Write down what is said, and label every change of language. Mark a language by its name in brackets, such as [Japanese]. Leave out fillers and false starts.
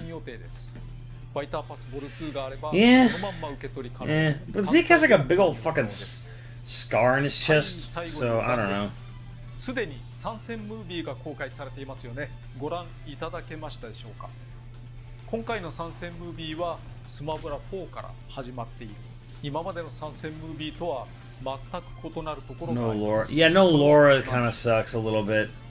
[Japanese] ファイターパスボル2があれば [English] Yeah. [Japanese] そのまんま受け取り可能。 [English] Yeah, but Zeke has like a big old fucking scar in his chest, so I don't know. [Japanese] すでに参戦ムービーが公開されていますよね。ご覧いただけましたでしょうか。今回の参戦ムービーはスマブラ4から始まっている。今までの参戦ムービーとは全く異なるところがあります。 [English] No Laura. Yeah, no Laura kind of sucks a little bit.